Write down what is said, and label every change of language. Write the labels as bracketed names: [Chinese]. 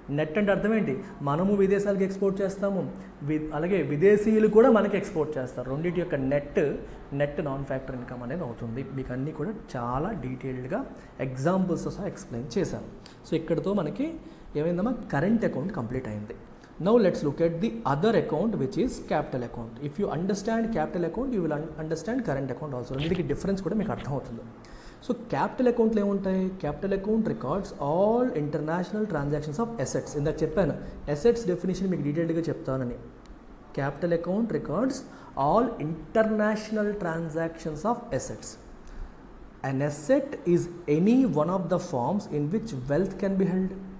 [Telugu] Net అంటే అర్థం ఏంటి, మనము విదేశాలకు ఎక్స్పోర్ట్ చేస్తాము, అలాగే విదేశీయులు కూడా మనకి ఎక్స్పోర్ట్ చేస్తారు. రెండింటి యొక్క నెట్ నాన్ ఫ్యాక్టర్ ఇన్కమ్ అనేది అవుతుంది. మీకు అన్నీ కూడా చాలా డీటెయిల్డ్గా ఎగ్జాంపుల్స్తో సహా ఎక్స్ప్లెయిన్ చేశాను. సో ఇక్కడితో మనకి ఏమైందమ్మా, కరెంట్ అకౌంట్ కంప్లీట్ అయింది. [English] Now let's look at the other account, which is capital account. If you understand capital account, you will understand current account also. [Telugu] రెండింటికి డిఫరెన్స్ కూడా మీకు అర్థమవుతుంది. సో క్యాపిటల్ అకౌంట్లో ఏముంటాయి? [English] Capital account records all international transactions of assets. [Telugu] ఇందాక చెప్పాను assets definition మీకు డీటెయిల్డ్గా చెప్తానని. [English] Capital account records all international transactions of assets. An asset is any one of the forms in which wealth can be held.